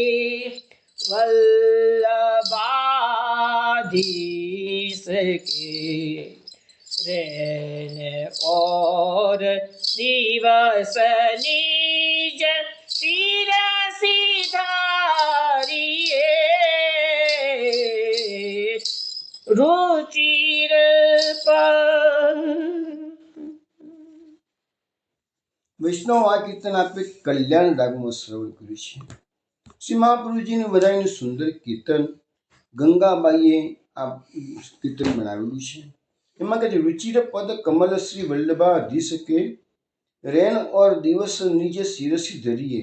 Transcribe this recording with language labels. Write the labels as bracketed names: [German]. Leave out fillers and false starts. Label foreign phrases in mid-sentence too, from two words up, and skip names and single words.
[Braj] वल्लभाधीश के रेन और दिवस निज सिर सिधारिए रुचिर [Gujarati] વૈષ્ણવ, આ કીર્તન આપણે કલ્યાણ રાગમાં શ્રવણ કર્યું છે. શ્રી મહાપ્રભુજીનું બધાનું સુંદર કીર્તન ગંગાબાઈએ આ કીર્તન બનાવેલું છે. એમાં કહે છે [Braj] रुचिर पद कमल श्री वल्लभाधीश के रेन और दिवस निज सिरसी धरिए.